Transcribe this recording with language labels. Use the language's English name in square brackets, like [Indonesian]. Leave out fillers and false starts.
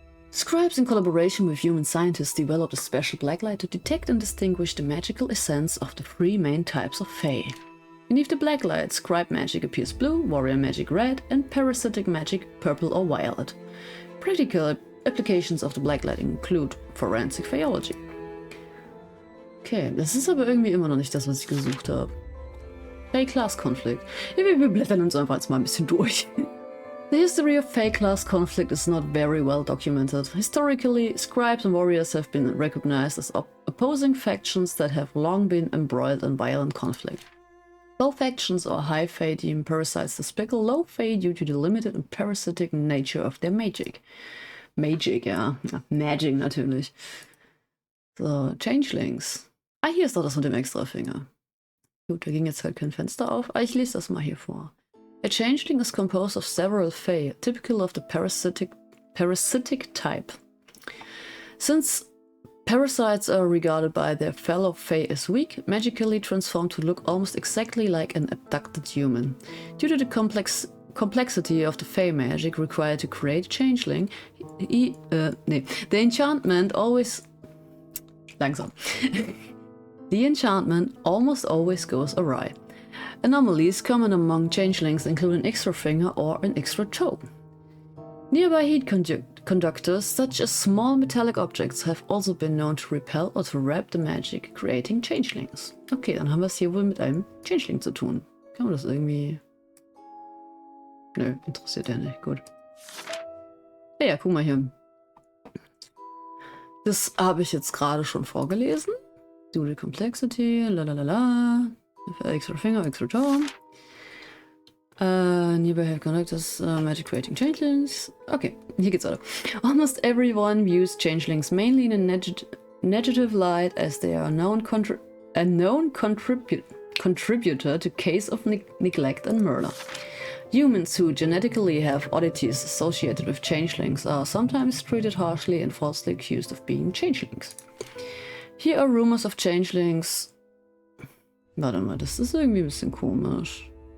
[English] Scribes, in collaboration with human scientists, developed a special blacklight to detect and distinguish the magical essence of the three main types of fae. Beneath the blacklight, scribe magic appears blue, warrior magic red, and parasitic magic purple or violet. Practical applications of the blacklight include forensic faeology. [German] Okay, das ist aber irgendwie immer noch nicht das, was ich gesucht habe. Fae-Class-Konflikt. Wir blättern uns einfach jetzt mal ein bisschen durch. [English] The history of fae-class conflict is not very well documented. Historically, scribes and warriors have been recognized as opposing factions that have long been embroiled in violent conflict. Low factions or high fae deem parasites despicable low fae due to the limited and parasitic nature of their magic. [German] Magic, ja. Magic natürlich. So, Changelings. Ah, hier ist doch das mit dem Extrafinger. Gut, da ging jetzt halt kein Fenster auf, aber ich lese das mal hier vor. [English] A changeling is composed of several fae, typical of the parasitic type. Since parasites are regarded by their fellow fae as weak, magically transformed to look almost exactly like an abducted human. Due to the complexity of the fae magic required to create a changeling, the enchantment always... [German] Langsam. [English] The enchantment almost always goes awry. Anomalies common among changelings include an extra finger or an extra toe. Nearby heat conductors, such as small metallic objects, have also been known to repel or to wrap the magic, creating changelings. [German] Okay, dann haben wir es hier wohl mit einem Changeling zu tun. Kann man das irgendwie... Nö, interessiert ja nicht. Gut. Ja, guck mal hier. Das habe ich jetzt gerade schon vorgelesen. [English] Do the complexity, lalalala. Extra finger, extra toe. Nearby head conductors, magic creating changelings. [German] Okay, hier geht's weiter. [English] Almost everyone views changelings mainly in a negative light, as they are a known contributor to case of neglect and murder. Humans who genetically have oddities associated with changelings are sometimes treated harshly and falsely accused of being changelings. Here are rumors of changelings. [German] Warte mal, das ist irgendwie ein bisschen komisch.